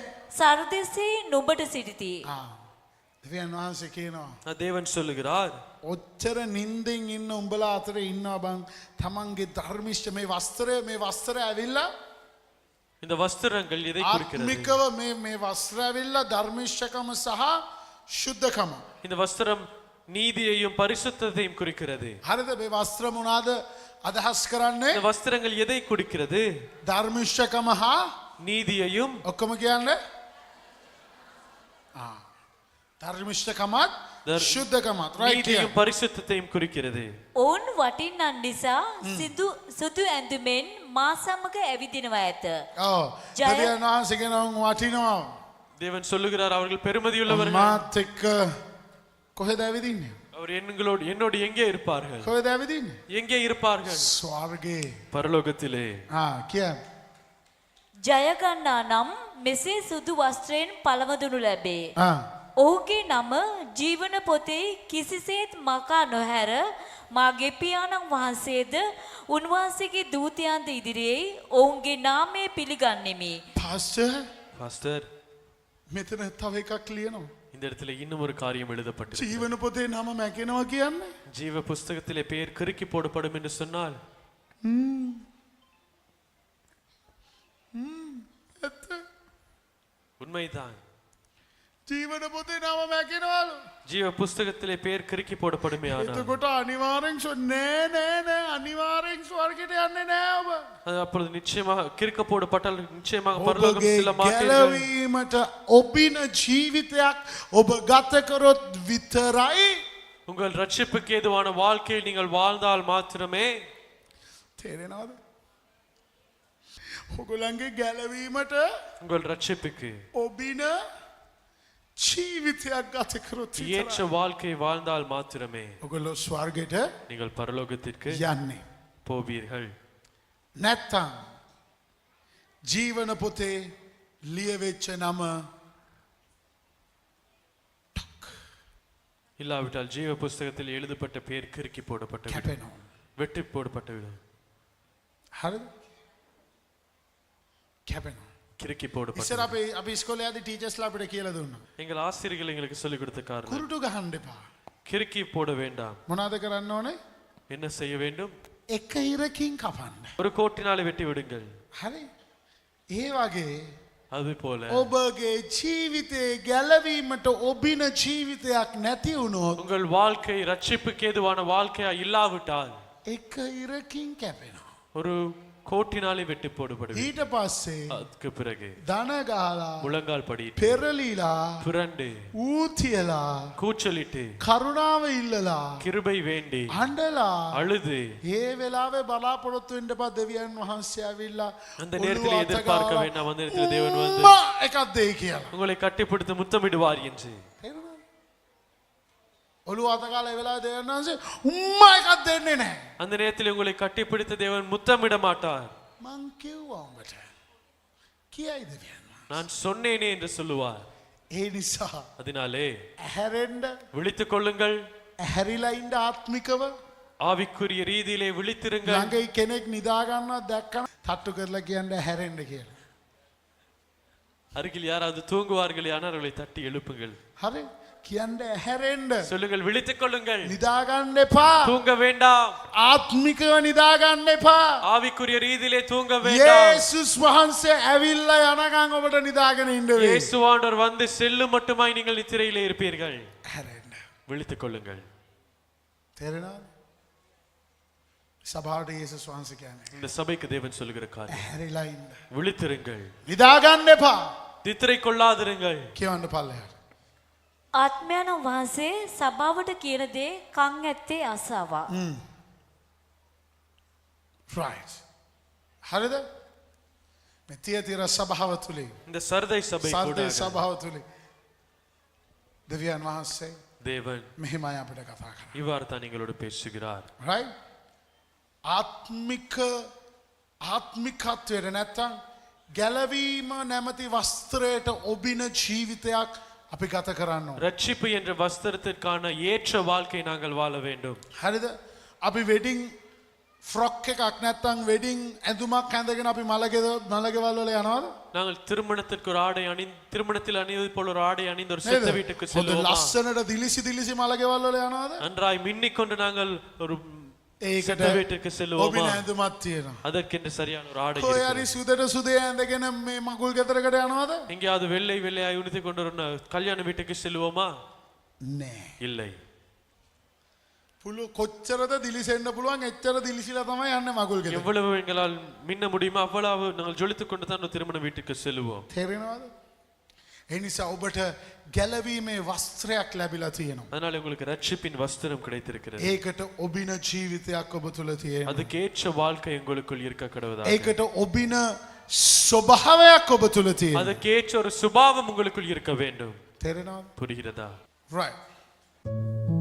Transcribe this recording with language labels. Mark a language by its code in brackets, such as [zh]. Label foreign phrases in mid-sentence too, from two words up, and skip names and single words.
[si] සරදෙසේ නුඹට සිටිති. දෙවියන් වහන්සේ කියනවා [ta] தேவன் சொல்லுகிறார், [si] ඔච්චර නින්දෙන් ඉන්න උඹලා අතර ඉන්නවා බං තමන්ගේ ධර්මිෂ්ඨ මේ වස්ත්‍රය ඇවිල්ලා [ta] இந்த வஸ்திரங்கள் எதை குறிக்கிறது? [si] ආත්මිකව මේ වස්ත්‍රය ඇවිල්ලා ධර්මිෂ්ඨකම සහ ශුද්ධකම. [ta] இந்த வஸ்திரம் நீதியையும் பரிசுத்தத்தையும் குறிக்கிறது. [si] හරිද? මේ වස්ත්‍ර මොනවාද අදහස් කරන්නේ? [ta] இந்த வஸ்திரங்கள் எதை குறிக்கிறது? [si] ධර්මිෂ්ඨකම හා [ta] நீதியையும் [si] ඔක්කොම කියන්නේ ධර්මිෂ්ඨකමත් ශුද්ධකමත් right [ta] நீதியையும் பரிசுத்தத்தையும் குறிக்கிறது. [si] ඔවුන් වටින්නන් නිසා සුදු ඇඳුමෙන් මා සමග ඇවිදිනවා ඇත. ඔව් ජය- දෙවියන් වහන්සේ කියනවා වටිනවා [ta] தேவன் சொல்லுகிறார், அவர்கள் பெருமதியுள்ளவர்கள். [si] මාත් එක්ක කොහෙද ඇවිදින්නේ? [ta] அவர் என்னோடு எங்கே இருப்பார்கள்? [si] කොහෙද ඇවිදින්නේ? [ta] எங்கே இருப்பார்கள்? [si] ස්වර්ගේ. [ta] பரலோகத்திலே. [si] කියන්න. ජයගන්නා නම් මෙසේ සුදු වස්ත්‍රයෙන් පළවදුණු ලැබේ. ඔහුගේ නම ජීවන පොතේ කිසිසේත් මකා නොහැර මාගේ පියාණන් වහන්සේද උන්වහන්සේගේ දූතයන්ද ඉදිරියේ ඔවුන්ගේ නාමය පිළිගන්නෙමි. [ta] பாஸ்டர், [si] මෙතන තව එකක් ලියනවා. [ta] இந்த இடத்துல இன்னும் ஒரு காரியம் எழுதப்பட்டிருக்கிறது. [si] ජීවන පොතේ නම මැකෙනවා කියන්නේ [ta] ஜீவ புஸ்தகத்திலே பெயர் கிறுக்கி போடப்படும் என்று சொன்னால் [si] ඇත්ත. [ta] உண்மைதான். [si] ජීවන පොතේ නම මැකෙනවලු. [ta] ஜீவ புஸ்தகத்திலே பேர் கிறுக்கி போடப்படுமே ஆனால் [si] එතකොට අනිවාර්යෙන් නෑ අනිවාර්යෙන් ස්වර්ගයට යන්නේ නෑ ඔබ. [ta] அது அப்பொழுது நிச்சயமாக கிறுக்க போடப்பட்டால் நிச்சயமாக பரலோகம் [si] ඔබගේ [ta] செல்ல மாட்டீர்கள். [si] ගැලවීමට ඔබින ජීවිතයක් ඔබ ගත කරොත් විතරයි. [ta] உங்கள் ரட்சிப்புக்கு ஏதுவான வாழ்க்கையை நீங்கள் வாழ்ந்தால் மாத்திரமே. [si] තේරෙනවද? ඔගොල්ලන්ගේ ගැලවීමට [ta] உங்கள் ரட்சிப்புக்கு [si] ඔබින ජීවිතයක් ගත කරොත් [ta] ஏற்ற [si] විතරයි. [ta] வாழ்க்கை வாழ்ந்தால் மாத்திரமே [si] ඔගොල්ලෝ ස්වර්ගයට [ta] நீங்கள் பரலோகத்திற்கு [si] යන්නේ. [ta] போவீர்கள். [si] නැත්තම් ජීවන පොතේ ලියවෙච්ච නම [ta] இல்லாவிட்டால் ஜீவ புஸ்தகத்தில் எழுதப்பட்ட பேர் கிறுக்கி போடப்பட்டு விடும். [si] කැපෙනවා. [ta] வெட்டி போடப்பட்டு விடும். [si] හරිද? කැපෙනවා. [ta] கிறுக்கி போடப்பட்டு [si] ඉස්සර අපි ඉස්කෝලේ යද්දි ටීචර්ස්ලා අපිට කියලා දුන්නා. [ta] எங்கள் ஆசிரியர்கள் எங்களுக்கு சொல்லிக் கொடுத்த காரணம் [si] කුරුටු ගහන්න එපා. [ta] கிறுக்கி போட வேண்டாம். [si] මොනවද කරන්න ඕනේ? [ta] என்ன செய்ய வேண்டும்? [si] එක ඉරකින් කපන්න. [ta] ஒரு கோட்டினாலே வெட்டி விடுங்கள். [si] හරි? ඒ වගේ [ta] அது போல [si] ඔබගේ ජීවිතේ ගැලවීමට ඔබින ජීවිතයක් නැති වුණොත් [ta] உங்கள் வாழ்க்கை ரட்சிப்புக்கு ஏதுவான வாழ்க்கையா இல்லாவிட்டால் [si] එක ඉරකින් කැපෙනවා. [ta] ஒரு கோட்டினாலே வெட்டி போடப்படுகிறது. [si] ඊට පස්සේ [ta] அதுக்கு பிறகு [si] දන ගහලා [ta] முழங்கால் படிட்டு [si] පෙරලිලා [ta] புரண்டு [si] ඌතියලා [ta] கூச்சலிட்டு [si] කරුණාව ඉල්ලලා [ta] கிருபை வேண்டி [si] අඬලා [ta] அழுது [si] ඒ වෙලාවේ බලාපොරොත්තු වෙන්න එපා දෙවියන් වහන්සේ ඇවිල්ලා [ta] அந்த நேரத்தில் எதிர்பார்க்க வேண்டாம். அந்த நேரத்தில் தேவன் வந்து [si] "උම්මා එකක් දෙයි" කියලා. [ta] உங்களை கட்டிப்பிடித்து முத்தமிடுவார் என்று. [si] තේරුණාද? ඔළුව අත කාලා ඒ වෙලාවේ දෙවියන් වහන්සේ "උම්මා එකක් දෙන්නේ නැහැ." [ta] அந்த நேரத்தில் உங்களை கட்டிப்பிடித்து தேவன் முத்தமிட மாட்டார். [si] මං කිව්වා උඹට. කියයි දෙවියන් වහන්සේ. [ta] நான் சொன்னேனே என்று சொல்லுவார். [si] ඒ නිසා [ta] அதனாலே [si] ඇහැරෙන්න [ta] விழித்துக் கொள்ளுங்கள். [si] ඇහැරිලා ඉන්න ආත්මිකව [ta] ஆவிக்குரிய ரீதியிலே விழித்திருங்கள். [si] ළඟයි කෙනෙක් නිදා ගන්නවා දැක්කම තට්ටු කරලා කියන්න ඇහැරෙන්න කියලා. [ta] அருகில் யாராவது தூங்குவார்கள் ஆனால் அவர்களை தட்டி எழுப்புங்கள். [si] හරි? කියන්න ඇහැරෙන්න. [ta] சொல்லுங்கள் விழித்துக் கொள்ளுங்கள். [si] නිදා ගන්න එපා. [ta] தூங்க வேண்டாம். [si] ආත්මිකව නිදා ගන්න එපා. [ta] ஆவிக்குரிய ரீதியிலே தூங்க வேண்டாம். [si] යේසුස් වහන්සේ ඇවිල්ලා යනකම් ඔබට නිදාගෙන ඉන්න වෙයි. [ta] இயேசுவானவர் வந்து செல்லும் மட்டுமாய் நீங்கள் நித்திரையிலே இருப்பீர்கள். [si] ඇහැරෙන්න. [ta] விழித்துக் கொள்ளுங்கள். [si] තේරෙනවද? සභාවට යේසුස් වහන්සේ කියන්නේ [ta] இந்த சபைக்கு தேவன் சொல்லுகிற காரியம் [si] ඇහැරිලා ඉන්න. [ta] விழித்திருங்கள். [si] නිදා ගන්න එපා. [ta] நித்திரை கொள்ளாதிருங்கள். [si] කියවන්න පල්ලෙහාට. ආත්මයන් වහන්සේ සභාවට කියන දේ කන් ඇත්තේ අසාවා. right. හරිද? මේ තියතර සභාව තුලින් [ta] இந்த சர்தை சபை [si] සද්දේ [ta] கூட [si] සභාව තුලින් දෙවියන් වහන්සේ [ta] தேவன் [si] මෙහෙමයි අපිට කතා කරන්නේ. [ta] இவ்வாறு தான் எங்களோடு பேசுகிறார். [en] right? [si] ආත්මිකත්වයට නැත්තම් ගැලවීම නැමැති වස්ත්‍රයට ඔබින ජීවිතයක් අපි ගත කරන්න ඕන. [ta] ரட்சிப்பு என்ற வஸ்திரத்திற்கான ஏற்ற வாழ்க்கை நாங்கள் வாழ வேண்டும். [si] හරිද? අපි [en] wedding frock [si] එකක් නැත්තම් වෙඩින් ඇඳුමක් ඇඳගෙන අපි මලගෙවල් වල යනවද? [ta] நாங்கள் திருமணத்திற்கு ஒரு ஆடை திருமணத்தில் அணிவது போல ஒரு ஆடை அணிந்து ஒரு [si] නේද? [ta] சித்த வீட்டுக்கு [si] හොඳ [ta] செல்வோமா? [si] ලස්සනට දිලිසි මලගෙවල් වල යනවද? [ta] நன்றாய் மின்னிக்கொண்டு நாங்கள் ஒரு [si] ඒකට [ta] சித்த வீட்டுக்கு செல்வோமா? [si] ඔබින ඇඳුමක් තියෙනවා. [ta] அதற்கென்று சரியான ஒரு ஆடை [si] කොහේ [ta] இருக்கிறது. [si] හරි සුදට සුදේ ඇඳගෙන මේ මගුල් ගෙදරකට යනවද? [ta] எங்கேயாவது வெள்ளையாய் உடுத்திக் கொண்டு ஒரு கல்யாண வீட்டுக்கு செல்வோமா? [si] නෑ. [ta] இல்லை. [si] කොච්චරද දිලිසෙන්න පුළුවන් එච්චර දිලිසිලා තමයි යන්නේ මගුල් ගෙදර. [ta] எவ்வளவு எங்களால் மின்ன முடியுமோ அவ்வளவு நாங்கள் ஜொலித்துக் கொண்டு தான் ஒரு திருமண வீட்டுக்கு செல்வோம். [si] තේරෙනවද? ඒ නිසා ඔබට ගැලවීමේ වස්ත්‍රයක් ලැබිලා තියෙනවා. [ta] அதனால உங்களுக்கு ரட்சிப்பின் வஸ்திரம் கிடைத்திருக்கிறது. [si] ඒකට ඔබින ජීවිතයක් ඔබ තුල තියෙනවා. [ta] அதுக்கு ஏற்ற வாழ்க்கை உங்களுக்குள் இருக்க கடவுதா. [si] ඒකට ඔබින ස්වභාවයක් ඔබ තුල තියෙනවා. [ta] அதுக்கு ஏற்ற ஒரு சுபாவம் உங்களுக்குள் இருக்க வேண்டும். [si] තේරෙනවද? [ta] புரிகிறதா? [en] right.